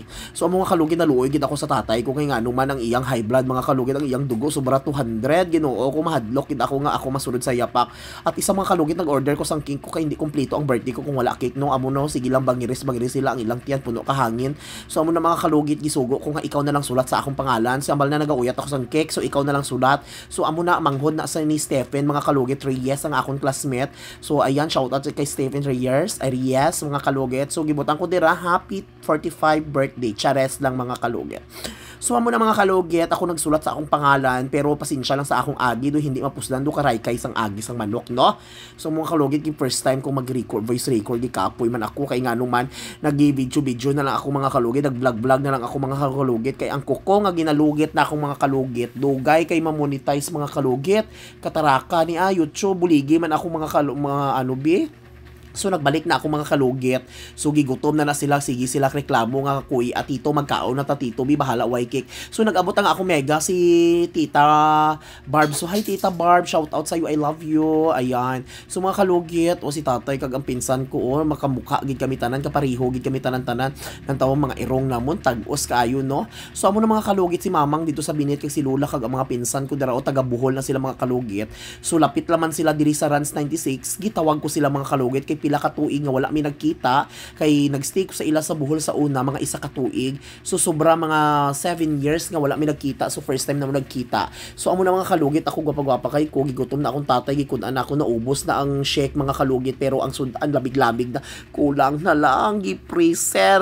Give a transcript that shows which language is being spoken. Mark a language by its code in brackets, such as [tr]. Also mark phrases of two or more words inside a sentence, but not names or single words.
[hil] So ang mga kalugit naluoy gid ako sa tatay ko kay nga man ang iyang [en] high blood [hil] mga kalugit, ang iyang dugo sobra 200, Ginoo ko mahadlok gid ako nga ako masunod sa yapak. At isa mga kalugit nag-order ko sang cake ko kay hindi kompleto ang birthday ko kung wala cake, no. Amo no sige lang bangiris sila ang ilang tiyan puno ka hangin. So amo na mga kalugit gisugo ko nga ikaw na lang sulat sa akong pangalan. Si ambal na nagauyat ako sang cake, so ikaw na lang sulat. So amo na manghod na sa ni Stephen mga kalugit Reyes ang akong classmate. So ayan, shout out kay Stephen Reyes mga kalugit. So gibutan ko dira [en] happy 45 birthday, [hil] chares lang mga kalugit. So amo na mga kalugit, ako nagsulat sa akong pangalan, pero pasensya lang sa akong agi do hindi mapuslan do karay kay sang agi sang manok, no. So mga kalugit, yung [en] first time [hil] kong mag-record [en] voice record [hil] di kapoy man ako kay ngano man nagi-video na lang ako mga kalugit, nag-vlog na lang ako mga kalugit kay ang kuko nga ginalugit na akong mga kalugit dugay kay ma-monetize mga kalugit, kataraka ni YouTube buligi man ako mga ano bi. So nagbalik na ako mga kalugit. So gigutom na sila, sige sila reklamo nga kuy at tito magkaon na ta tito bi bahala way cake. So nag-abot ang ako mega si Tita Barb. [en] So hi Tita Barb, shout out sa you, I love you. [hil] Ayan. So mga kalugit, o si tatay kag ang pinsan ko, o makamukha gid kami tanan, kapariho gid kami tanan nang tawong mga irong namon tag-os kaayo, no. So amo na mga kalugit si mamang dito sa binit kag si Lula kag ang mga pinsan ko dara o taga Bohol na sila mga kalugit. So lapit laman sila diri sa Ranch 96. Gitawag ko sila mga kalugit kay pila ka tuig nga wala mi nagkita kay nagstay ko sa ila sa Bohol sa una mga isa ka tuig. So sobra mga [en] 7 years [hil] nga wala mi nagkita. So [en] first time [hil] na mo nagkita. So amo na mga kalugit, ako gwapa-gwapa kay ko gigutom na akong tatay, gikunan ako, naubos na ang shake mga kalugit, pero ang sudan labig-labig na, kulang na lang gi-freezer.